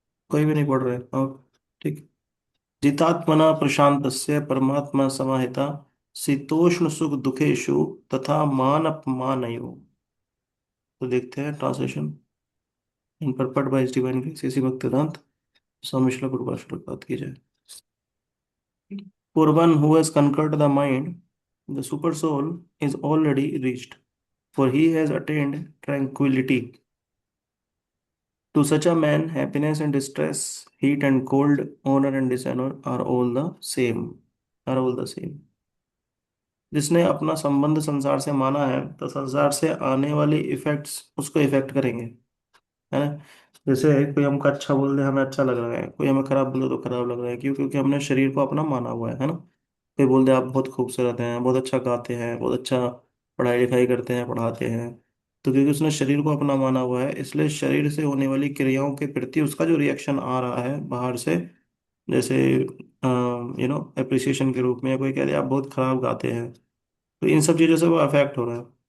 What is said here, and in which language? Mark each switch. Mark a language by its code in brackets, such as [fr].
[hi] कोई भी नहीं पढ़ रहे, हाँ, ठीक। [sa] जितात्मना प्रशांतस्य परमात्मा समाहिता, शीतोष्ण सुख दुखेषु तथा मान अपमानयो। [hi] तो देखते हैं [en] translation in purport by divine grace [hi] इसी भक्तिवेदांत स्वामी श्रील प्रभुपाद श्रील बात की जाए। [en] For one who has conquered the mind, the super soul is already reached, for he has attained tranquility. To such a man, happiness and distress, heat and cold, honor and dishonor are all the same. Are all the same. [hi] जिसने अपना संबंध संसार से माना है, तो संसार से आने वाले इफेक्ट्स उसको इफेक्ट करेंगे, है ना। जैसे कोई हमको अच्छा बोल दे, हमें अच्छा लग रहा है, कोई हमें खराब बोले तो खराब लग रहा है, क्यों? क्योंकि हमने शरीर को अपना माना हुआ है ना। कोई बोल दे आप बहुत खूबसूरत हैं, बहुत अच्छा गाते हैं, बहुत अच्छा पढ़ाई लिखाई करते हैं, पढ़ाते हैं, तो क्योंकि उसने शरीर को अपना माना हुआ है, इसलिए शरीर से होने वाली क्रियाओं के प्रति उसका जो रिएक्शन आ रहा है बाहर से, जैसे अप्रिसिएशन के रूप में, या कोई कह दे आप बहुत खराब गाते हैं, तो इन सब चीज़ों से वो अफेक्ट हो रहा है।